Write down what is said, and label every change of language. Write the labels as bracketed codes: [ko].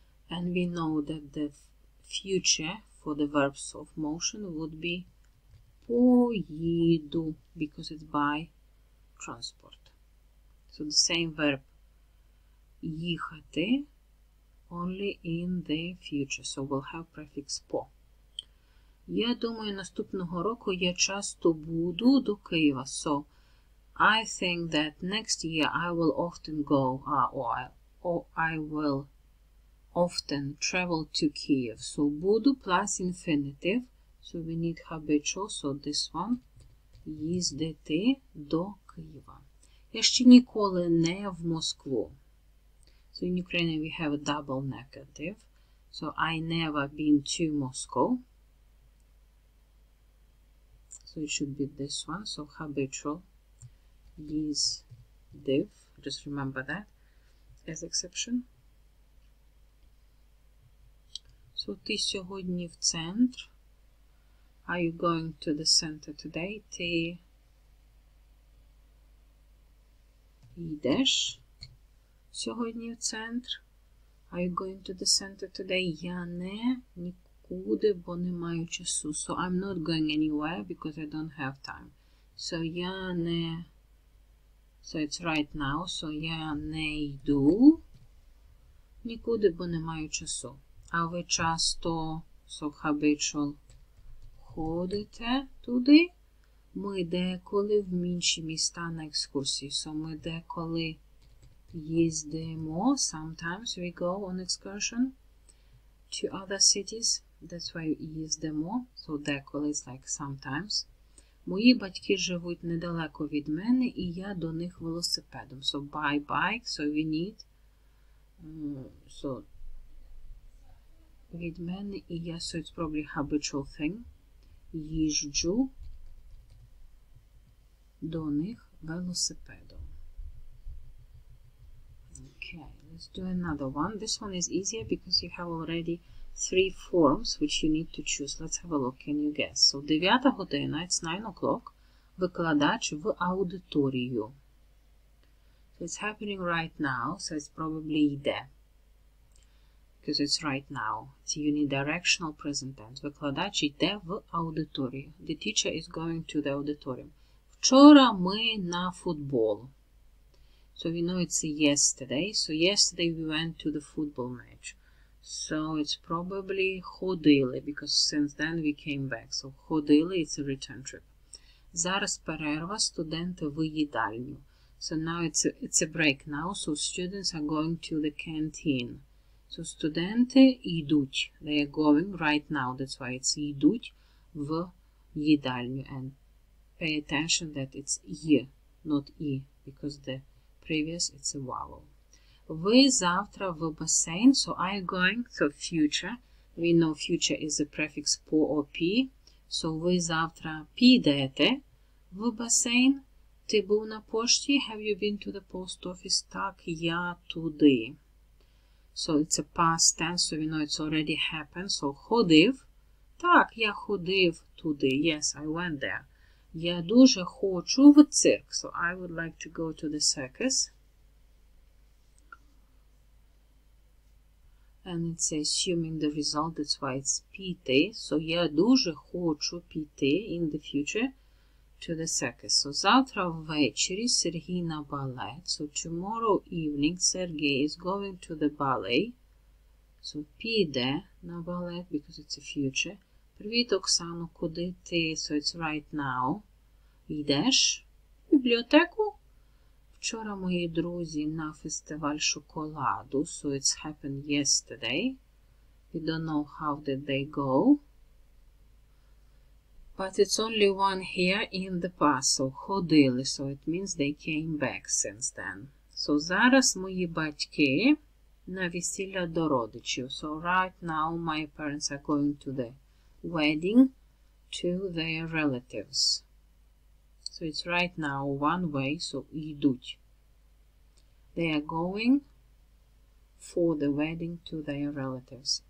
[en] And we know that the future for the verbs of motion would be поїду because it's by transport. So the same verb їхати only in the future. So we'll have prefix по. [uk] Я думаю, наступного року я часто буду до Києва. [en] So, I think that next year I will often go, or I will often travel to Kyiv. So буду plus infinitive. So we need habitual. So this one. [uk] Їздити до Києва. Я ще ніколи не в Москву. [en] So in Ukrainian we have a double negative. So I never been to Moscow. So it should be this one. So habitual. Їздив. Just remember that as exception. [uk] So ти сьогодні в центр. [en] Are you going to the center today? [uk] Ти йдеш сьогодні в центр. [en] Are you going to the center today? [uk] Я не нікуди, бо не маю часу. [en] So I'm not going anywhere because I don't have time. So [uk] я не... [en] So it's right now. [uk] So я не йду нікуди, бо не маю часу. А ви часто, [en] so habitual, [uk] ходите туди. Ми деколи в інші міста на екскурсії. So ми деколи їздимо. [en] Sometimes we go on excursion to other cities. That's why їздимо. So деколи is like sometimes. [uk] Мої батьки живуть недалеко від мене, і я до них велосипедом. [en] So by bike, so we need so [uk] від мене і я, [en] so it's probably habitual thing. [uk] Їжджу до них велосипедом. [en] Okay, let's do another one. This one is easier because you have already 3 forms which you need to choose. Let's have a look. Can you guess? So 9 година, it's 9 o'clock. [uk] Викладач в аудиторію. [en] So it's happening right now, so it's probably йде. Because it's right now. It's unidirectional present tense. [uk] Викладач йде в аудиторію. [en] The teacher is going to the auditorium. [uk] Вчора ми на футбол. [en] So we know it's yesterday. So yesterday we went to the football match. So it's probably ходили, because since then we came back. So ходили, it's a return trip. [uk] Зараз перерва, студенти в їдальню. [en] So now it's a break now. So students are going to the canteen. [uk] So студенти йдуть. [en] They are going right now. That's why it's [uk] йдуть в їдальню. [en] And pay attention that it's й, not і, because the previous it's a vowel. [uk] Ви завтра в басейн. [en] So are you going? So future. We know future is a prefix по or p. [uk] So ви завтра підете в басейн. Ти був на пошті. [en] Have you been to the post office? [uk] Так, я туди. [en] So it's a past tense, so we know it's already happened. [uk] So ходив. Так, я ходив туди. [en] Yes, I went there. [uk] Я дуже хочу в цирк. [en] So I would like to go to the circus. And it's assuming the result, that's why it's піти. So [uk] я дуже хочу піти [en] in the future to the circus. [uk] So завтра ввечері Сергій на балет. [en] So tomorrow evening Sergey is going to the ballet. So [uk] піде на балет [en] because it's a future. [uk] Привіт, Оксано, куди ти? [en] So it's right now. [uk] Йдеш в бібліотеку? Вчора мої друзі на фестиваль шоколаду. [en] So it's happened yesterday. We don't know how did they go. But it's only one here in the past. [uk] So ходили. [en] So it means they came back since then. [uk] So зараз мої батьки на весілля до родичів. [en] So right now my parents are going to the wedding to their relatives. So it's right now one way. So йдуть. They are going for the wedding to their relatives.